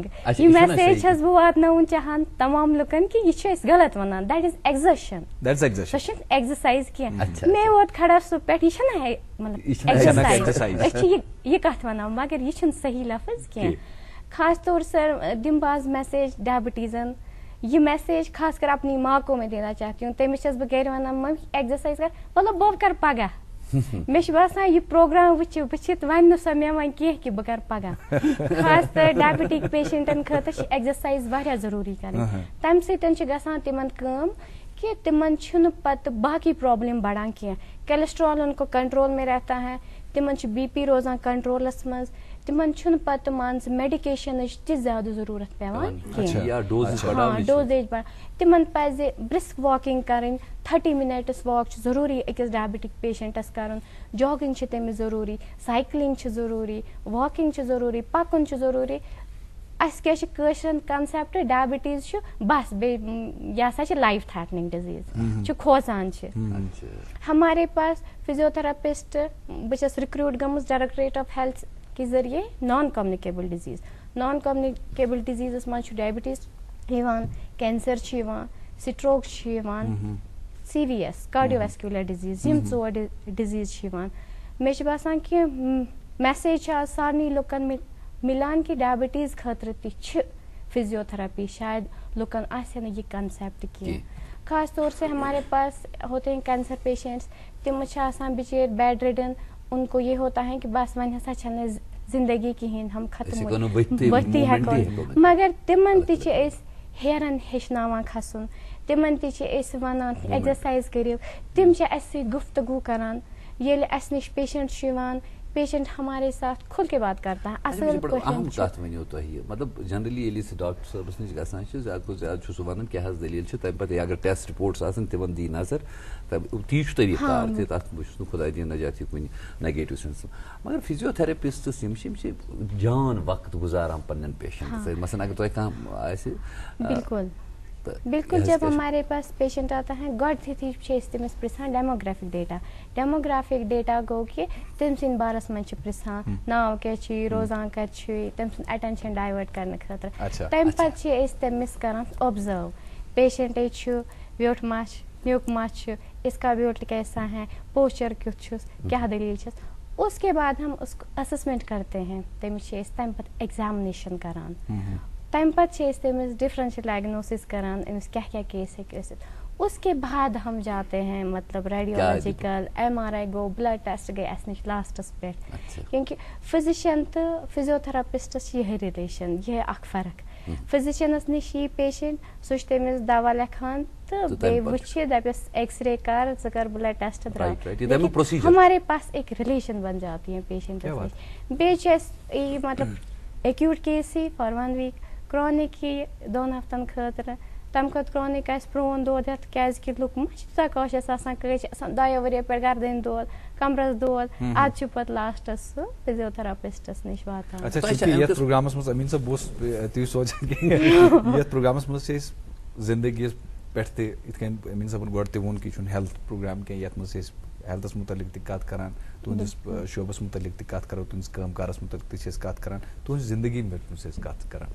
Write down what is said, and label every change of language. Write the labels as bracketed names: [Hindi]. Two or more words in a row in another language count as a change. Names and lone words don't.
[Kashmiri] یہِ میسیج چھَس بہٕ واتناوُن چاہان تمام لُکن کہِ یہِ چھِ أسۍ غلط ونان [English] that is exertion. [Kashmiri] سۄ چھنہٕ ایٚگزرسایز کینٛہہ. مےٚ ووت کھڑا سُہ پٮ۪ٹھ یہِ چھنہ مطلب ایٚگزرسایز. أسۍ چھِ یہِ کتھ ونان مگر یہِ چھُنہٕ صحیح لفظ کینٛہہ. خاص طور سر دِمہٕ بہٕ آز میسیج ڈائبٹیزن. [Urdu] یہ میسیج خاص کر اپنی ماں کو میں دینا چاہتی ہوں. [Kashmiri] تٔمِس چھَس بہٕ گرِ ونان ممی ایٚگزرسایز کر مطلب بہٕ کرٕ پگاہ. مےٚ چھُ باسان یہِ پروگرام وٕچھِتھ وۄنۍ نہٕ سۄ مےٚ وۄنۍ کینٛہہ کہِ بہٕ کرٕ پگاہ. خاص طور [English] diabetic patients [Kashmiri] خٲطرٕ چھِ ایٚگزرسایز واریاہ ضروٗری کرٕنۍ. تمہِ سۭتۍ چھِ گژھان تِمن کٲم کہ تِمن چھُنہٕ پتہٕ باقٕے پرابلم بڑان کینٛہہ. [Urdu] کیلسٹرال ان کو کنٹرول میں رہتا ہے. [Kashmiri] تِمن چھُ بی پی روزان کنٹرولس منٛز. تِمن چھُنہٕ پتہٕ مان ژٕ میڈِکیشنٕچ تہِ زیادٕ ضروٗرت پیٚوان کینٛہہ. ڈوزیج بڑان. تِمن پزِ [English] brisk walking [Kashmiri] کرٕنۍ. 30 minutes واک چھُ ضروٗری أکِس [English] diabetic patients [Kashmiri] کرُن. جاگِنگ چھِ تٔمِس ضروٗری. سایکلِنگ چھِ ضروٗری. واکِنگ چھِ ضروٗری. پکُن چھُ ضروٗری. اَسہِ کیٛاہ چھِ کٲشرٮ۪ن کنسیپٹ ڈایبٹیٖز چھُ بس بیٚیہِ یہِ ہسا چھِ [English] life threatening disease [Kashmiri] چھُ کھوژان چھِ. [Urdu] ہمارے پاس فزیوتھراپسٹ [Kashmiri] بہٕ چھَس رِکروٗٹ گٔمٕژ ڈائریکٹریٹ آف ہیلتھ کے ذٔریعے [English] non communicable disease. non communicable diseases [Kashmiri] منٛز چھُ ڈایبٹیٖز یِوان کینسر چھُ یِوان سٹروک چھُ یِوان CVS [English] cardio vascular disease. [Kashmiri] یِم 4 ڈِزیٖز چھِ یِوان. مےٚ چھُ باسان کہِ میسیج چھِ آز سارنٕے لُکن مِلان کہِ ڈایبٹیٖز خٲطرٕ تہِ چھِ فزیوتھراپی. شاید لُکن آسہِ نہٕ یہِ کنسیپٹ کینٛہہ. [Urdu] خاص طور سے ہمارے پاس ہوتے ہیں [English] cancer patients. [Kashmiri] تِم چھِ آسان بِچٲرۍ بیڈ رِڈن. [Urdu] ان کو یہ ہوتا ہے کہ بس [Kashmiri] وۄنۍ ہسا چھنہٕ زندگی کِہیٖنۍ [Urdu] ہم ختم ؤتھٕے ہٮ۪کو. [Kashmiri] مگر تِمن تہِ چھِ أسۍ ہیرن ہیٚچھناوان کھسُن. تِمن تہِ چھِ أسۍ ونان ایٚگزرسایز کٔرِو. تِم چھِ اَسہِ سۭتۍ گفتگوٗ کران. ییٚلہِ اَسہِ نِش پیشنٹ چھُ یِوان پیشنٹ [Urdu] ہمارے ساتھ کھل کے بات کرتا ہے. [Kashmiri] اصل اہم کتھ ؤنِو تُہۍ مطلب جنرلی ییٚلہِ أسۍ ڈاکٹر صٲبس نِش گژھان چھِ زیادٕ کھۄتہٕ زیادٕ چھُ سُہ ونان کیٛاہ حظ دٔلیٖل چھِ. تمہِ پتہٕ اگر ٹیسٹ رِپورٹس آسن تِمن دی نظر تی چھُ طریٖقہٕ کار تہِ تتھ بہٕ چھُس نہٕ خۄدا دِیِن نجات یہِ کُنہِ [English] negative sense. [Kashmiri] مگر فزیوتھراپسٹس یِم چھِ جان وقت گُزاران پننٮ۪ن پیشنٹن سۭتۍ. مثلاً اگر تۄہہِ کانٛہہ آسہِ بالکل [Urdu] جب ہمارے پاس پیشنٹ آتا ہے [Kashmiri] گۄڈٕنیتھٕے چھِ أسۍ تٔمِس پرژھان [English] demographic data. demographic data [Kashmiri] گوٚو کہِ تٔمۍ سٕنٛدِ بارس منٛز چھِ پرژھان ناو کیٛاہ چھُے روزان کتہِ چھُے تٔمۍ سُنٛد اٹینشن ڈایوٲٹ کرنہٕ خٲطرٕ. تمہِ پتہٕ چھِ أسۍ تٔمِس کران اوبزرو پیشنٹے چھُ ویوٚٹھ ما چھُ نیُک ما چھُ [Urdu] اس کا ویوٚٹ کیسا ہے [Kashmiri] پوسچر کیُتھ چھُس کیٛاہ دٔلیٖل چھس. [Urdu] اس کے بعد ہم اس کو اسسمنٹ کرتے ہیں. [Kashmiri] تٔمِس چھِ أسۍ تمہِ پتہٕ ایگزامنیشن کران. تمہِ پتہٕ چھِ أسۍ تٔمِس [English] differential diagnosis [Kashmiri] کران أمِس کیٛاہ کیٛاہ کیس ہیٚکہِ ٲسِتھ. [Urdu] اس کے بعد ہم جاتے ہیں [Kashmiri] مطلب ریڈیولوجیکل MRI گوٚو [English] blood test [Kashmiri] گٔے اَسہِ نِش لاسٹس پٮ۪ٹھ. کیونکہ فزِشن تہٕ فزیوتھراپسٹس چھِ یِہے رِلیشن یِہے اکھ فرق. فزِشنس نِش یی پیشنٹ سُہ چھُ تٔمِس دوا لیکھان تہٕ بیٚیہِ وٕچھِ دپٮ۪س ایکس رے کر ژٕ کر [English] blood test [Kashmiri] درٛاو. [Urdu] ہمارے پاس ایک ریلیشن بن جاتی ہے پیشنٹس نِش. [Kashmiri] بیٚیہِ چھِ اَسہِ مطلب [English] acute case he for 1 week [Kashmiri] کرونِک ہی 2 ہفتن خٲطرٕ تم کھت کرونک آسہِ پرون دود ہیتھ کیازِ لُکھ ما چھِ تیوٗتاہ کاشَس آسان کٲنٛسہِ چھِ آسان 2 ؤرۍ پٮ۪ٹھ گردن دود کمرس دود ادٕ چھُ پتہٕ لاسٹس سُہ فزیوتھراپسٹس نِش واتان. اچھا یتھ پروگرامس منٛز امین صٲب بہٕ اوسُس تی سونچان کہِ یتھ پروگرامس منٛز چھِ أسۍ زندگی پٮ۪ٹھ تہِ یِتھ کٔنۍ امین صٲبن گۄڈٕ تہِ ووٚن کہِ یہِ چھُنہٕ [English] health program [Kashmiri] کینٛہہ یتھ منٛز چھِ أسۍ ہیلتھس متعلق تہِ کتھ کران تُہنٛدِس شعبس متعلق تہِ کتھ کرو تُہنٛدِس کٲم کارس متعلق تہِ چھِ أسۍ کتھ کران تُہنٛزِ زندگی متعلق چھِ أسۍ کتھ کران.